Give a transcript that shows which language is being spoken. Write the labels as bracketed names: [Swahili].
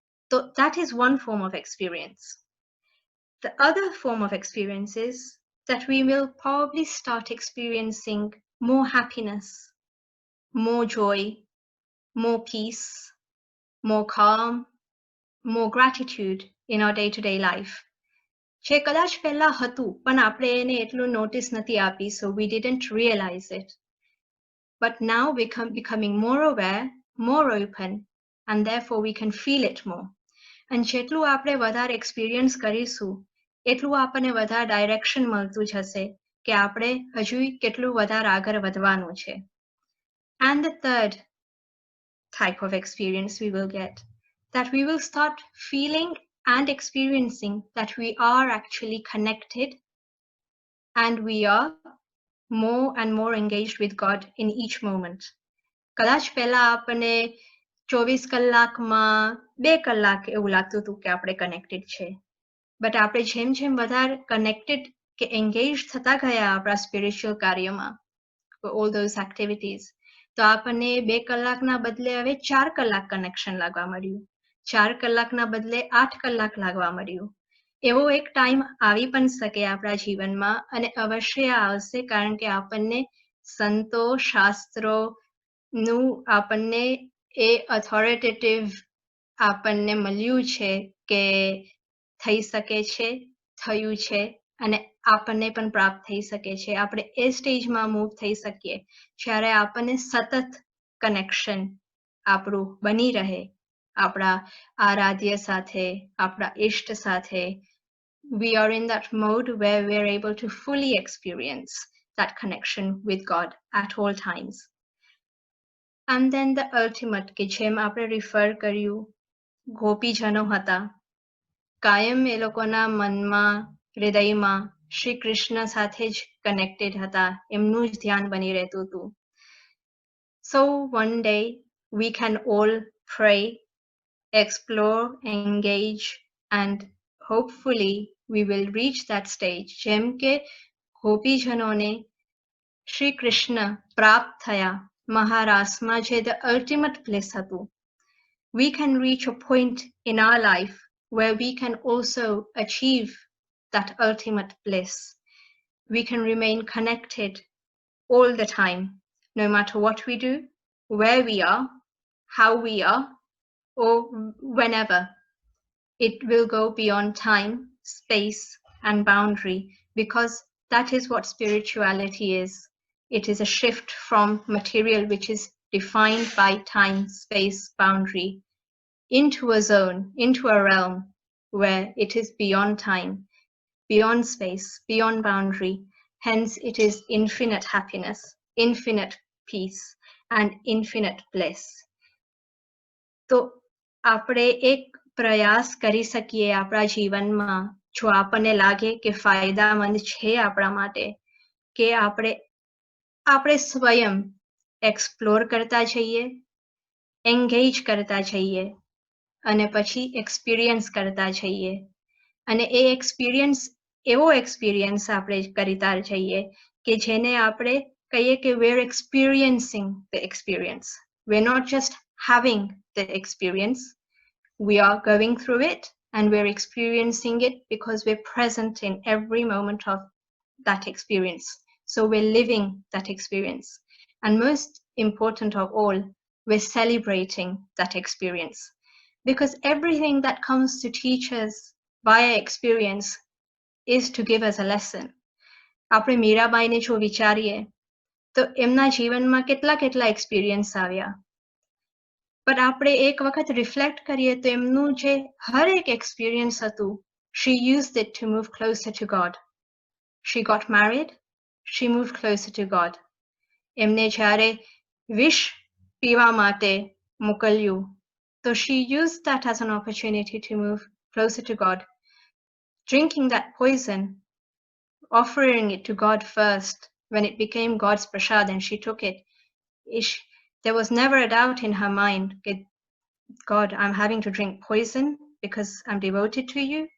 [English] So that is one form of experience. The other form of experience is that we will probably start experiencing more happiness, more joy, more peace, more calm, more gratitude in our day-to-day life. [Gujarati] જે કદાચ પહેલા હતું, પણ આપણે એને એટલું notice નથી આપી, [English] so we didn't realize it. But now we becoming more aware, more open, and therefore we can feel it more. [Gujarati] And જેટલું આપણે વધારે experience કરીશું, એટલું આપણને વધારે direction મળતું જશે કે આપણે હજુ કેટલું વધારે આગળ વધવાનું છે. [English] And the third type of experience we will get, that we will start feeling and experiencing that we are actually connected and we are more and more engaged with God in each moment. [Gujarati] કદાચ પહેલા આપણને 24 કલાકમાં 2 કલાક એવું લાગતું હતું કે આપણે connected છે. But આપણે જેમ જેમ વધારે connected કે engaged થતા ગયા આપણા spiritual કાર્યમાં, [English] for all those activities, [Gujarati] તો આપણને 2 કલાકના બદલે હવે 4 કલાક કનેક્શન લાગવા મળ્યું, 4 કલાકના બદલે 8 કલાક લાગવા મળ્યું. એવો એક ટાઈમ આવી પણ શકે આપણા જીવનમાં, અને અવશ્ય આવશે, કારણ કે આપણને સંતો શાસ્ત્રોનું આપણને એ ઓથોરિટેટિવ આપણને મળ્યું છે કે થઈ શકે છે, થયું છે, અને આપણને પણ પ્રાપ્ત થઈ શકે છે. આપણે એ સ્ટેજમાં મૂવ થઈ શકીએ જ્યારે આપણને સતત કનેક્શન આપણું બની રહે આપણા આરાધ્ય સાથે, આપણા ઇષ્ટ સાથે. [English] We are in that mode where we are able to fully experience that connection with God at all times. And then the ultimate, [Gujarati] કે જેમ આપણે refer કર્યું, ગોપીજનો હતા, કાયમ એ લોકોના મનમાં, હૃદયમાં શ્રી કૃષ્ણ સાથે જ કનેક્ટેડ હતા, એમનું જ ધ્યાન બની રહેતું હતું. [English] So one day we can all pray, explore, engage, and hopefully we will reach that stage. [Gujarati] જેમ કે ગોપીજનોને શ્રી કૃષ્ણ પ્રાપ્ત થયા મહારાસમાં, જે [English] the ultimate bliss [Gujarati] હતું. [English] We can reach a point in our life where we can also achieve that ultimate bliss. We can remain connected all the time, no matter what we do, where we are, how we are, or whenever. It will go beyond time, space, and boundary, because that is what spirituality is. It is a shift from material, which is defined by time, space, boundary, into a zone, into a realm where it is beyond time, beyond space, beyond boundary. Hence, it is infinite happiness, infinite peace, and infinite bliss. [Gujarati] તો આપણે એક પ્રયાસ કરી શકીએ આપણા જીવનમાં, જો આપણને લાગે કે ફાયદામંદ છે આપણા માટે, કે આપણે સ્વયં એક્સપ્લોર કરતા જઈએ, એન્ગેજ કરતા જઈએ, અને પછી એક્સપિરિયન્સ કરતા જઈએ. અને એ એક્સપિરિયન્સ એવો એક્સપિરિયન્સ આપણે કરતા જઈએ કે જેને આપણે કહીએ કે [English] we're experiencing the experience. We're not just having the experience, we are going through it and we're experiencing it because we're present in every moment of that experience. So we're living that experience. And most important of all, we're celebrating that experience. Because everything that comes to teach us via experience is to give us a lesson. [Gujarati] આપણે મીરાબાઈને જો વિચારીએ તો એમના જીવનમાં કેટલા experience આવ્યા, પણ આપણે એક વખત રિફ્લેક્ટ કરીએ તો એમનું જે હર એક એક્સપિરિયન્સ હતું, [English] she used it to move closer to God. She got married, she moved closer to God. [Gujarati] એમને જ્યારે વિષ પીવા માટે મોકલ્યું, [English] so she used that as an opportunity to move closer to God. Drinking that poison, offering it to God first, when it became God's prasad and she took it, there was never a doubt in her mind, God, I'm having to drink poison because I'm devoted to you.